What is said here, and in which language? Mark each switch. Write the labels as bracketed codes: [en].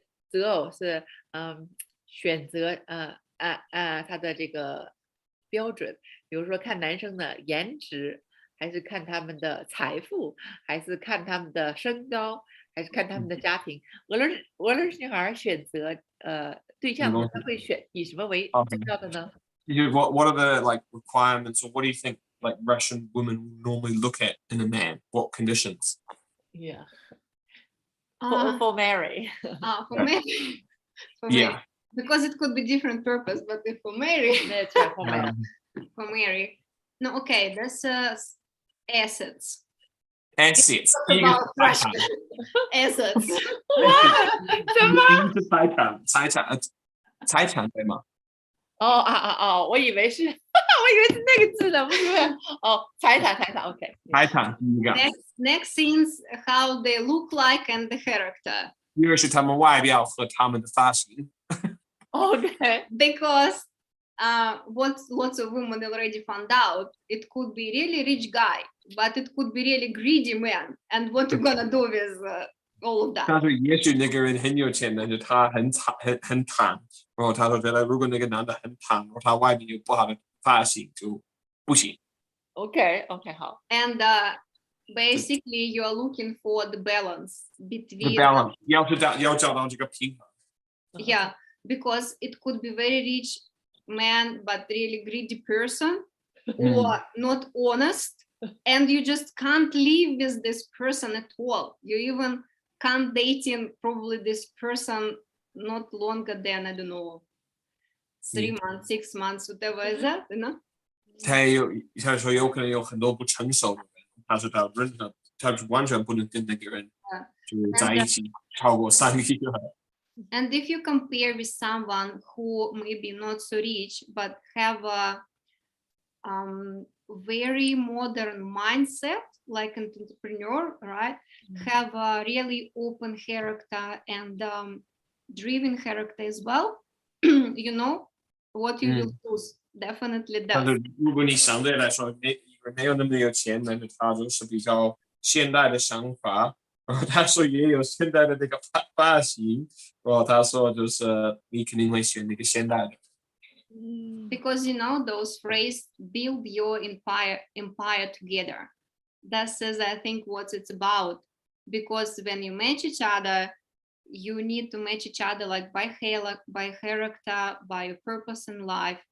[zh] 择偶是选择他的这个标准，比如说看男生的颜值，还是看他们的财富，还是看他们的身高，还是看他们的家庭。俄罗斯女孩选择对象呢，她会选以什么为重要的呢？ [en] What are the like requirements, or what do you think like Russian women normally look at in a man? What conditions? Yeah. For marry. For marry. For Yeah. marry. Because it could be different purpose, but if for marry. That's right, for marry. For marry. No, okay, that's assets. Assets. About Russia. Assets. [zh] 什么？是财产对吗？我以为是那个字呢，不是财产 ，OK。财产第一个。 [en] Next things how they look like and the character. [zh] 第二是他们外表和他们的发型。 [en] Okay. Because what lots of women already found out, it could be really rich guy, but it could be really greedy man. And what you gonna do with all of that? [zh] 但是也许那个人很有钱，但是他很坦，然后他说觉得如果那个男的很坦，然后他外面有不好的发型就不行。 Okay, 好。 [en] And basically you are looking for the balance between. The balance [zh] 要找到这个平衡。 [en] Yeah, because it could be very rich man but really greedy person, or not honest, and you just can't live with this person at all. You even can't dating probably this person not longer than, I don't know, 3 months, 6 months, whatever is that, you know? [zh] 他说有可能有很多不成熟的人，他说他完全不能跟那个人就在一起超过3个月。 [en] And if you compare with someone who maybe not so rich but have a very modern mindset, like an entrepreneur, right? Have a really open character and driven character as well. You know what you will lose. Definitely [zh] 但 [en] does. [zh] 是如果你相对来说没有那么有钱，但是他就是比较现代的想法。然后他说也有现代的那个发型，然后他说就是你肯定会选那个现代的。 [en] Because you know those phrase build your empire together. That says I think what it's about. Because when you match each other, you need to match each other like by character, by your purpose in life.